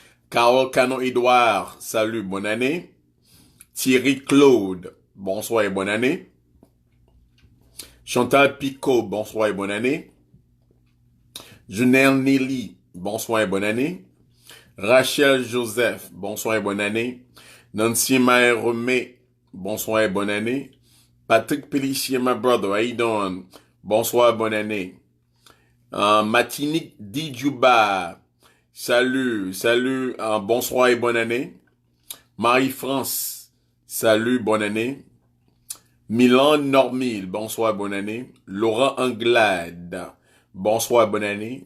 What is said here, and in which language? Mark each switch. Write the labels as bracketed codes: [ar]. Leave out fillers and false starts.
[fr] Carole Canon Edouard, salut, bonne année. Thierry Claude, bonsoir et bonne année. Chantal Picot, bonsoir et bonne année. Junelle Nelly, bonsoir et bonne année. Rachel Joseph, bonsoir et bonne année. Nancy Maher-Romé, bonsoir et bonne année. [en] Patrick Pellissier, my brother, how you doing? [fr] Bonsoir et bonne année. Matinique Didjouba, salut, bonsoir et bonne année. Marie-France, salut, bonne année. Milan Normil, bonsoir, bonne année. Laurent Anglade, bonsoir, bonne année.